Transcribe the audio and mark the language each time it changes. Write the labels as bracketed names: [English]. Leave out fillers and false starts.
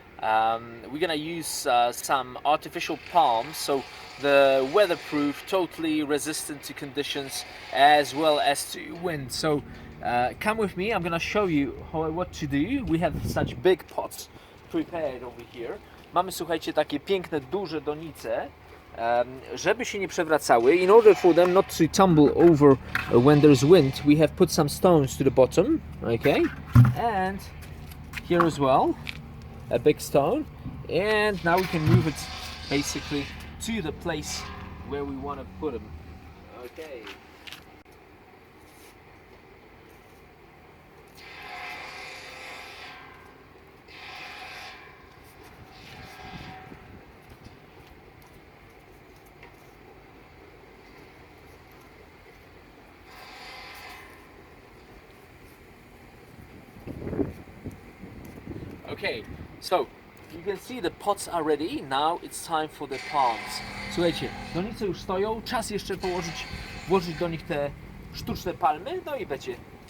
[English] We're gonna use some artificial palms, so the weatherproof, totally resistant to conditions as well as to wind. So come with me, I'm gonna show you what to do. We have such big pots prepared over here. [Polish] Mamy, słuchajcie, takie piękne, duże donice, żeby się nie przewracały. [English] In order for them not to tumble over when there's wind, we have put some stones to the bottom, okay? And here as well, a big stone. And now we can move it basically to the place where we want to put them. Okay. Okay, so you can see the pots are ready. Now it's time for the palms. [Polish] Słuchajcie, donice już stoją, czas jeszcze włożyć do nich te sztuczne palmy, no i będzie jest.